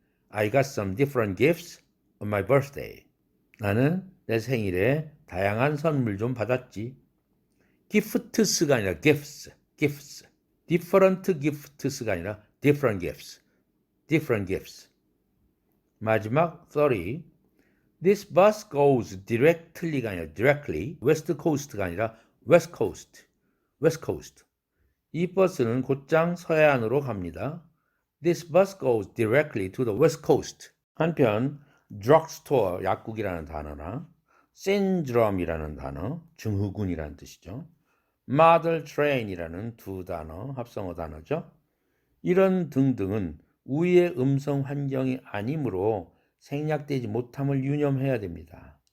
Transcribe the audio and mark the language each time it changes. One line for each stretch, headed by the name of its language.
English: I got some different gifts on my birthday.
Korean: 나는 내 생일에 다양한 선물 좀 받았지. gifts가 아니라 gifts. different gifts가 아니라 different gifts. 마지막 30.
English: This bus goes directly
Korean: 가 아니라
English: directly. west coast가 아니라 west coast.
Korean: 이 버스는 곧장 서해안으로 갑니다.
English: This bus goes directly to the west coast.
Korean: 한편 drugstore, 약국이라는 단어나 syndrome이라는 단어, 증후군이라는 뜻이죠. model train이라는 두 단어, 합성어 단어죠. 이런 등등은 우리의 음성 환경이 아니므로 생략되지 못함을 유념해야 됩니다.